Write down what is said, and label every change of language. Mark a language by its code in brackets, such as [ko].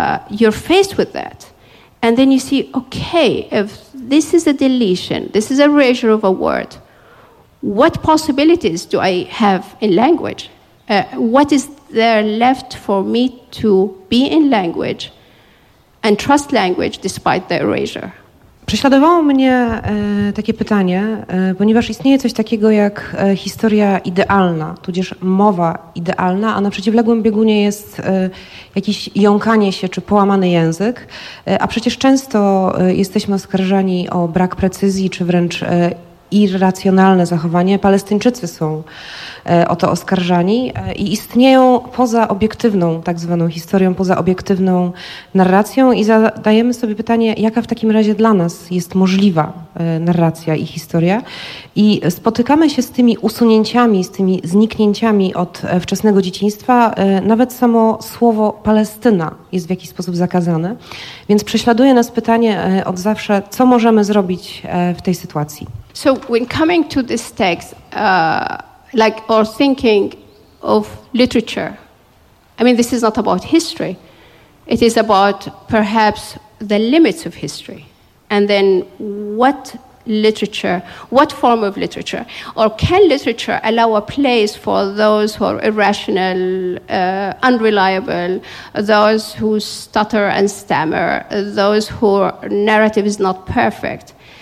[en] You're faced with that. And then you see, okay, if this is a deletion, this is a erasure of a word, what possibilities do I have in language? What is there left for me to be in language and trust language despite the erasure? [pl] Prześladowało mnie takie pytanie, ponieważ istnieje coś takiego jak historia idealna, tudzież mowa idealna, a na przeciwległym biegunie jest jakieś jąkanie się czy połamany język, a przecież często jesteśmy oskarżani o brak precyzji czy wręcz irracjonalne zachowanie. Palestyńczycy są o to oskarżani i istnieją poza obiektywną tak zwaną historią, poza obiektywną narracją i zadajemy sobie pytanie, jaka w takim razie dla nas jest możliwa narracja i historia. I spotykamy się z tymi usunięciami, z tymi zniknięciami od wczesnego dzieciństwa. Nawet samo słowo Palestyna jest w jakiś sposób zakazane. Więc prześladuje nas pytanie od zawsze, co możemy zrobić w tej sytuacji. [en] So when coming to this text, like or thinking of literature, I mean, this is not about history. It is about perhaps the limits of history. And then what literature, what form of literature, or can literature allow a place for those who are irrational, unreliable, those who stutter and stammer, those whose narrative is not perfect?